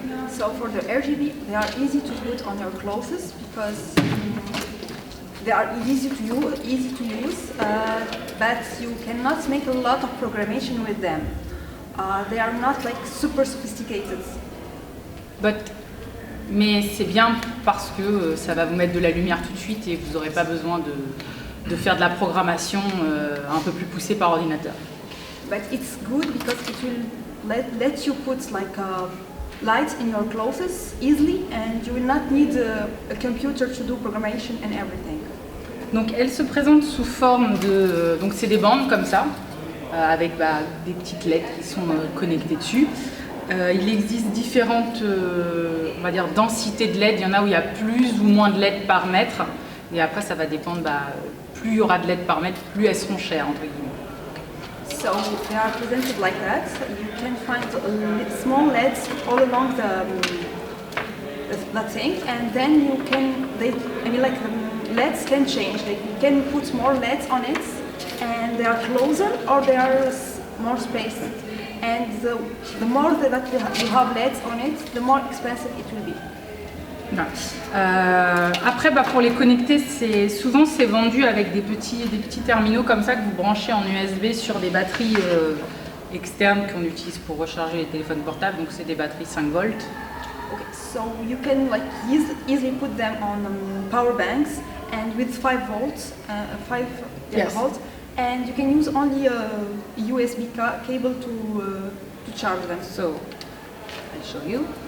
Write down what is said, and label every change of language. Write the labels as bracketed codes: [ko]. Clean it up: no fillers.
[en] So for the RGB, they are easy to put on your clothes because they are easy to use, but you cannot make a lot of programmation with them. They are not like super sophisticated. [fr] Mais c'est bien parce que ça va vous mettre de la lumière tout de suite et vous n'aurez pas besoin de faire de la programmation un peu plus poussée par ordinateur. [en] But it's good because it will let you put like light in your clothes easily and you will not need a computer to do programmation and everything. [fr] Donc elle se présente sous forme de... Donc c'est des bandes comme ça, avec des petites LED qui sont connectées dessus. Il existe différentes, on va dire, densités de LED. Il y en a où il y a plus ou moins de LED par mètre. Et après, ça va dépendre, plus il y aura de LED par mètre, plus elles seront chères, entre guillemets. [en] So they are presented like that. You can find small LEDs all along the thing, and then you can, the LEDs can change. You can put more LEDs on it, and they are closer or they are more spaced. And the more that you have LEDs on it, the more expensive it will be. [fr] Après, pour les connecter, souvent c'est vendu avec des petits terminaux comme ça que vous branchez en USB sur des batteries externes qu'on utilise pour recharger les téléphones portables. Donc c'est des batteries 5 volts. [en] Okay, so you can easily put them on power banks and with 5 volts, Yes. volts, and you can use only a USB cable to charge them. So I'll show you.